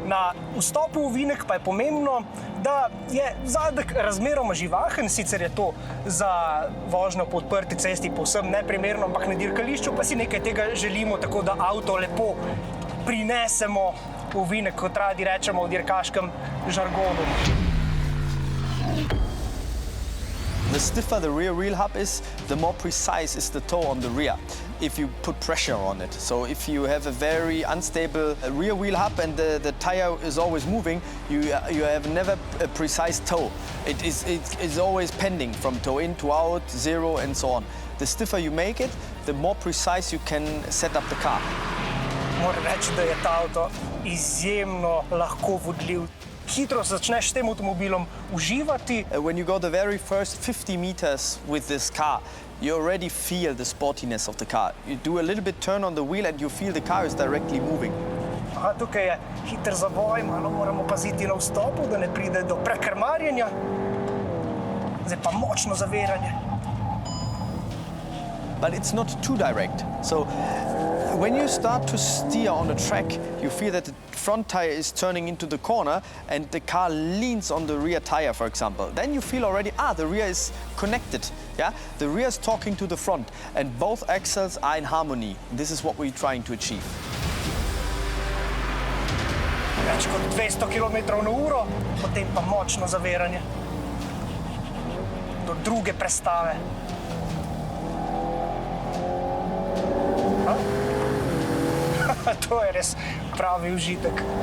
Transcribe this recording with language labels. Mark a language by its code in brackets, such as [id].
[sl] Na vstopu v ovinek pa je pomembno, da je zadek razmeroma živahen, sicer je to za vožnjo po odprti cesti povsem neprimerno, ampak na dirkališču pa si nekaj tega želimo, tako da avto lepo prinesemo v ovinek, kot radi rečemo v dirkaškem žargonu. [en] The stiffer the rear wheel hub is, the more precise is the toe on the rear if you put pressure on it. So if you have a very unstable rear wheel hub and the tire is always moving, you have never a precise toe. It is always pending from toe in to out, zero and so on. The stiffer you make it, the more precise you can set up the car. [sl] Moram reči, da je ta avto izjemno lahko vodljiv. Hitro začneš s tem avtomobilom uživati. [en] When you go the very first 50 meters with this car, you already feel the sportiness of the car. You do a little bit turn on the wheel and you feel the car is directly moving. [sl] Aha, tukaj je hiter zavoj, malo moramo paziti na vstopu, da ne pride do prekrmarjenja. Zdaj pa močno zaviranje. [en] But it's not too direct. So when you start to steer on a track, you feel that the front tire is turning into the corner and the car leans on the rear tire, for example. Then you feel already, the rear is connected. Yeah? The rear is talking to the front and both axles are in harmony. This is what we're trying to achieve. [sl] Več kot 200 km/h, potem pa močno zaviranje. Do druge prestave. To je res pravi užitek.